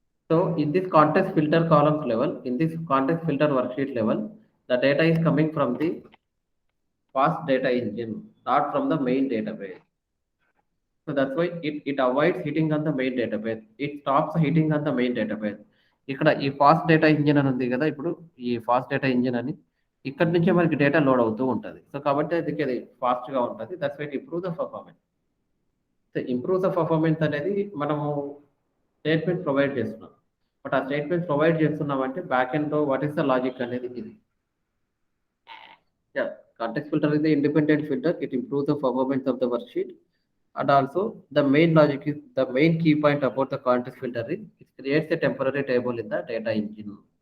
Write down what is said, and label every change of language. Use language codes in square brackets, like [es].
[en] So in this context filter columns level, in this context filter worksheet level, the data is coming from the fast data engine, not from the main database. So that's why it avoids hitting on the main database. It stops hitting on the main database. [te] ఇక్కడ ఈ fast data engine అని ఉంది కదా, ఇప్పుడు ఈ fast data engine అని ఇక్కడ నుంచే మనకి డేటా లోడ్ అవుతూ ఉంటుంది. సో కాబట్టి అది ఫాస్ట్గా ఉంటుంది. [en] That's why improve the performance. [te] So improve the performance అనేది మనము స్టేట్మెంట్ ప్రొవైడ్ చేస్తున్నాం. బట్ ఆ స్టేట్మెంట్ ప్రొవైడ్ చేస్తున్నామంటే బ్యాక్ ఎండ్లో [en] what is the logic [te] అనేది ఇది. [en] Yeah, context filter is the independent filter. It improves the performance of the worksheet. And also the main logic is the main key point about the context filter is it creates a temporary table in the data engine.